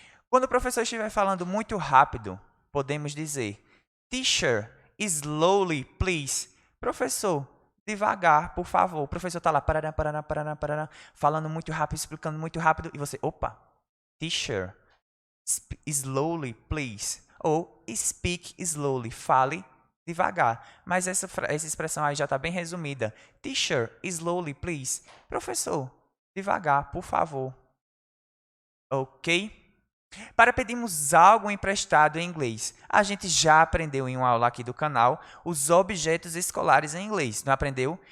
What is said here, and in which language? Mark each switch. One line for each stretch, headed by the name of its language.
Portuguese: Quando o professor estiver falando muito rápido, podemos dizer
English: Teacher, slowly, please.
Portuguese: Professor, devagar, por favor. O professor está lá, parará, parará, parará, parará, falando muito rápido, explicando muito rápido, e você, opa,
English: Teacher, slowly, please.
Portuguese: Ou
English: speak slowly,
Portuguese: fale devagar. Mas essa expressão aí já está bem resumida.
English: Teacher, slowly, please.
Portuguese: Professor, devagar, por favor. Ok? Para pedirmos algo emprestado em inglês, a gente já aprendeu em uma aula aqui do canal os objetos escolares em inglês, não aprendeu?